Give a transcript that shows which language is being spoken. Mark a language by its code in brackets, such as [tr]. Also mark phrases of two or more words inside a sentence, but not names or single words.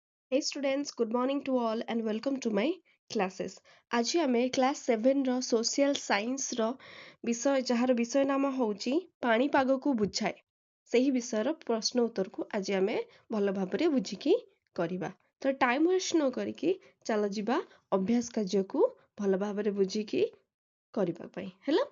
[en] Hey students, good morning to all and welcome to my classes. [or] ଆଜି ଆମେ କ୍ଲାସ୍ 7 ର [en] social science [or] ର ଯାହାର ବିଷୟ ନାମ ହେଉଛି ପାଣିପାଗକୁ ବୁଝାଏ ସେହି ବିଷୟର ପ୍ରଶ୍ନ ଉତ୍ତରକୁ ଆଜି ଆମେ ଭଲ ଭାବରେ ବୁଝିକି କରିବା। ତ [en] time waste [or] ନ କରିକି ଚାଲ ଯିବା ଅଭ୍ୟାସ କାର୍ଯ୍ୟକୁ ଭଲ ଭାବରେ ବୁଝିକି କରିବା ପାଇଁ ହେଲା।